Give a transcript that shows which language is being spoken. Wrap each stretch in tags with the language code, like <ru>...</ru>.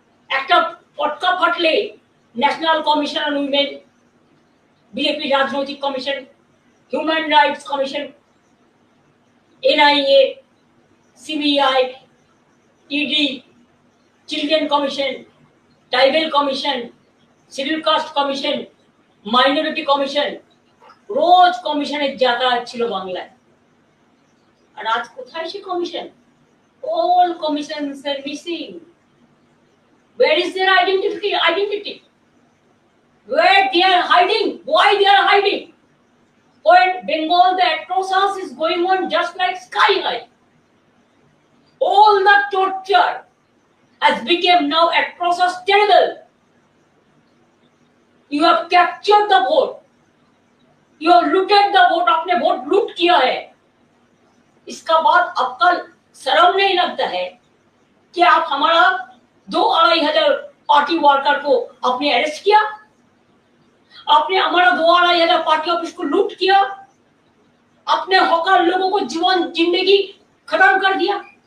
<bn>একটা পটকা ফাটলে national commission on women, BJP রাজনৈতিক commission, human rights commission, NIA, CBI, ED, children commission, tribal commission, schedule caste commission, minority commission, রোজ কমিশনের যাতায়াত ছিল বাংলায়। আর আজ কোথায় সে commission?</bn> <en>All commissions are missing. Where is their identity? Where they are hiding? Why they are hiding? For in Bengal, the atrocities is going on just like sky high. All the torture has become now atrocious terrible. You have captured the vote. You have looted the vote.</en> <hi>आपने vote लूट किया है. इसका बाद आपका शर्म नहीं लगता है कि आप हमारा 2-2,500 पार्टी वर्कर को आपने अरेस्ट किया? आपने हमारा 2-2,500 पार्टी ऑफिस को लूट किया? आपने हकार लोगों को जीवन जिंदगी खत्म कर दिया?</hi>